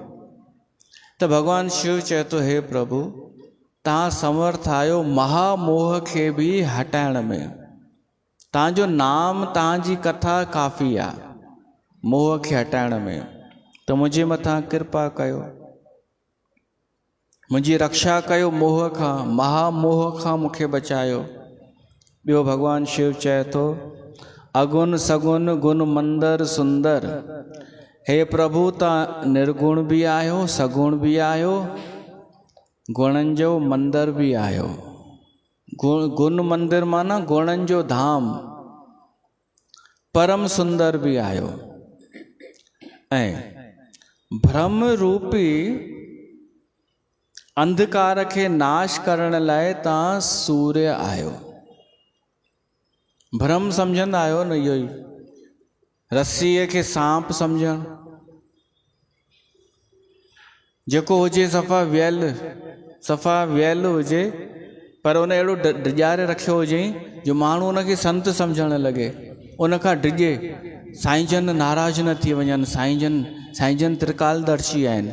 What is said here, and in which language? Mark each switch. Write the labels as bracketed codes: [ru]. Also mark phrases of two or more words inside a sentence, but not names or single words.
[sd] त भॻवानु शिव चए थो हे प्रभु, तव्हां समर्थ आहियो महामोह खे बि हटाइण में, तव्हांजो नाम, तव्हांजी कथा काफ़ी आहे मोह खे हटाइण में, त मुंहिंजे मथां कृपा कयो, मुंहिंजी रक्षा कयो मोह खां, महामोह खां मूंखे बचायो। ॿियो भॻवानु शिव चए थो [awa] अगुन सगुन गुण मंदर सुंदर, [sd] हे प्रभु तव्हां निर्गुण बि आहियो, सगुण बि आहियो, गुणनि जो मंदर बि आहियो। गुण मंदिर माना गुणनि जो धाम, परम सुंदर बि आहियो, ऐं भ्रम रूपी अंधकार खे नाश करण लाइ तव्हां सूर्य आहियो। भ्रम सम्झंदा आहियो न, इहो ई रस्सीअ खे सांप सम्झणु, जेको हुजे सफ़ा वियल हुजे, पर उन अहिड़ो डिॼारे रखियो हुजे जो माण्हू उनखे संत सम्झणु लॻे, उनखां डिॼे, साईं जन नाराज़ न थी वञनि, साईं जन त्रिकालदर्शी आहिनि।